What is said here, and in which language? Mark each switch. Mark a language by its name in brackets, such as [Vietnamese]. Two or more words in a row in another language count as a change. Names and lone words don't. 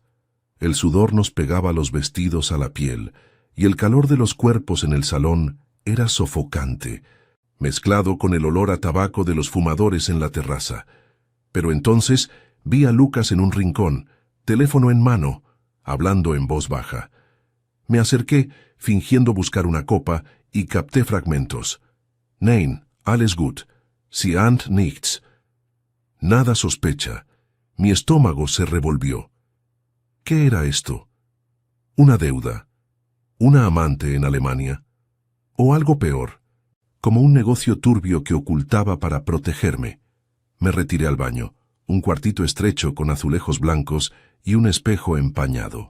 [Spanish] El sudor nos pegaba los vestidos a la piel, y el calor de los cuerpos en el salón era sofocante, mezclado con el olor a tabaco de los fumadores en la terraza. Pero entonces vi a Lucas en un rincón, teléfono en mano, hablando en voz baja. Me acerqué, fingiendo buscar una copa, y capté fragmentos. [German] «Nein, alles gut. Sie ahnt nichts». [Spanish] Nada sospecha. Mi estómago se revolvió. ¿Qué era esto? ¿Una deuda? ¿Una amante en Alemania? O algo peor, como un negocio turbio que ocultaba para protegerme. Me retiré al baño, un cuartito estrecho con azulejos blancos y un espejo empañado.